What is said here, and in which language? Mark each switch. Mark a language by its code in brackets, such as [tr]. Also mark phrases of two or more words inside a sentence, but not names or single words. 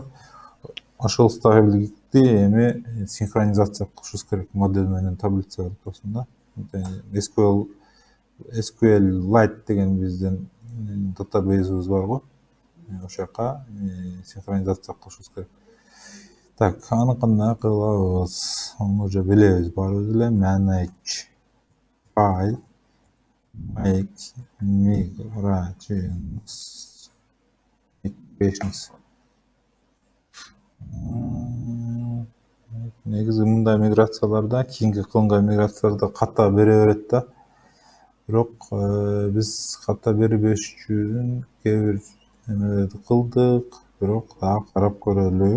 [ky] Ошол столбикти эми синхронизация кылышыбыз керек модель менен таблица ортосунда. SQLite деген биздин database бар го. Ошол жака синхронизация кылышыбыз керек. Так, аны кандай кылабыз? Аны уже билебиз баарыбыз эле. [en] Manage file make migrations. [ky] Негизи мындай миграцияларда, кийинки кылынган миграцияларда ката бере берет да. Бирок биз ката бербеш үчүн кээ бир эмелерди кылдык, бирок дагы карап көрөлү.